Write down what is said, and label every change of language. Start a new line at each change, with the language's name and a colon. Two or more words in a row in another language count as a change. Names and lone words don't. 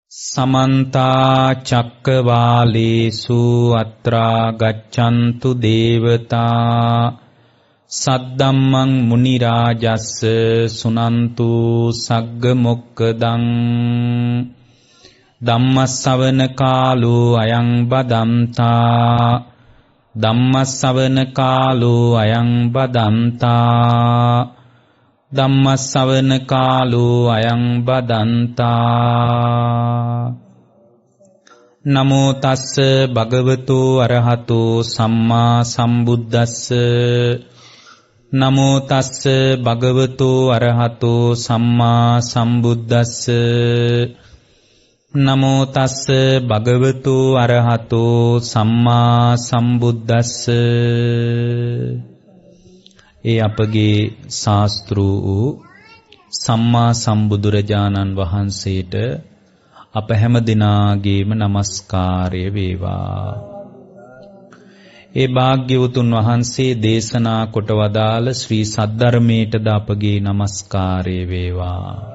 Pali: समन्ता चक्कवालेषु अत्रा गच्छन्तु देवता सद्दम्मं मुनिराजस्स सुनन्तु सग्ग मोक्खदं ධම්මස්සවන කාලෝ අයං බදන්තා ධම්මස්සවන කාලෝ අයං බදන්තා ධම්මස්සවන කාලෝ අයං බදන්තා නමෝ තස්ස භගවතු අරහතෝ සම්මා සම්බුද්දස්ස නමෝ තස්ස භගවතු අරහතෝ සම්මා සම්බුද්දස්ස නමෝ තස්ස භගවතු අරහතෝ සම්මා සම්බුද්දස්ස.
Sinhala: ඒ අපගේ ශාස්ත්‍රූ වූ සම්මා සම්බුදුරජාණන් වහන්සේට අප හැම දිනාගේම নমස්කාරය වේවා. ඒ භාග්‍යවතුන් වහන්සේ දේශනා කොට වදාළ ශ්‍රී සද්ධර්මයටද අපගේ নমස්කාරය වේවා.